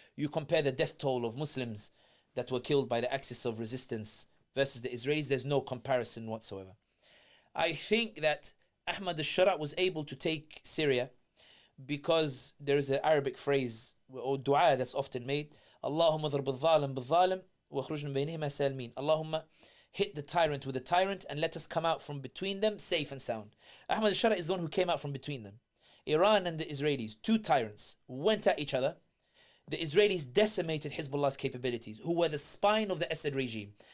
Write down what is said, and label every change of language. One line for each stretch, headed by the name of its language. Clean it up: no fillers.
English: You compare the death toll of Muslims that were killed by the axis of resistance versus the Israelis, there's no comparison whatsoever. I think that Ahmed al-Sharaa was able to take Syria because there is an Arabic phrase or dua that's often made,
Arabic: اللهم اضرب الظالم بالظالم واخرج من بينهما سالمين.
English: Allahumma hit the tyrant with the tyrant and let us come out from between them safe and sound. Ahmed al-Sharaa is the one who came out from between them. Iran and the Israelis, two tyrants, went at each other. The Israelis decimated Hezbollah's capabilities, who were the spine of the Assad regime.